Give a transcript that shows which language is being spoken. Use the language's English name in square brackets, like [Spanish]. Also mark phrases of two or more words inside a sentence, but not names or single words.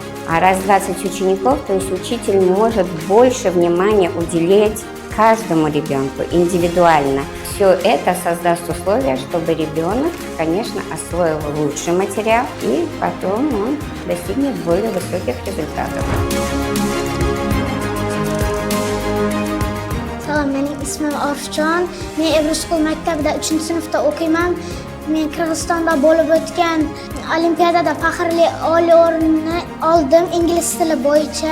[Russian] А раз 20 учеников, то есть учитель может больше внимания уделять каждому ребенку индивидуально. Все это создаст условия, чтобы ребенок, конечно, освоил лучший материал и потом он достигнет более высоких результатов. [Uzbek] Salom, mening ismim Orifjon. Men Evroskol maktabida 3-sinfda o'qiyman. Men Qirg'izistonda bo'lib o'tgan olimpiadada faxrli oliy o'rinni oldim ingliz tili bo'yicha.